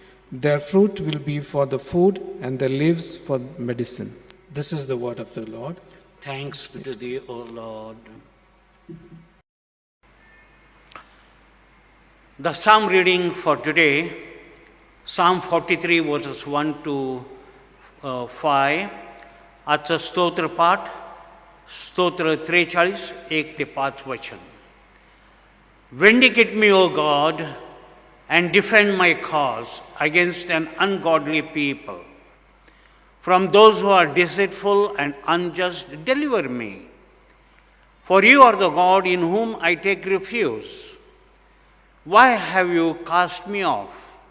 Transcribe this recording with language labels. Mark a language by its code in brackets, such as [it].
[en] Their fruit will be for the food, and their leaves for medicine. This is the word of the Lord. Thanks be to thee, O Lord. The psalm reading for today, Psalm 43 verses 1 to 5. [mr] आजचं स्तोत्र पाठ स्तोत्र 43 1 ते 5 वचन. [en] Vindicate me, O God, and defend my cause against an ungodly people. From those who are deceitful and unjust, deliver me. For you are the God in whom I take refuge. Why have you cast me off?